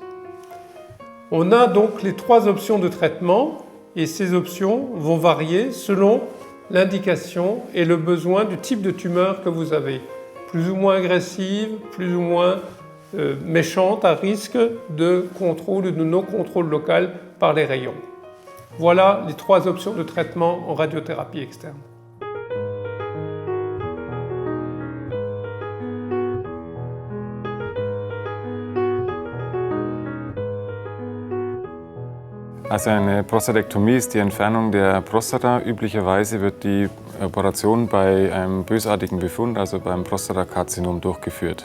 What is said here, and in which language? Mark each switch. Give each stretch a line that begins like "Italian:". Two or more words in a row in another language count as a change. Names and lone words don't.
French: On a donc les 3 options de traitement et ces options vont varier selon l'indication et le besoin du type de tumeur que vous avez. Plus ou moins agressive, plus ou moins méchante, à risque de contrôle ou de non-contrôle local par les rayons. Voilà les 3 options de traitement en radiothérapie externe.
German: Also eine Prostatektomie ist die Entfernung der Prostata. Üblicherweise wird die Operation bei einem bösartigen Befund, also beim Prostatakarzinom, durchgeführt.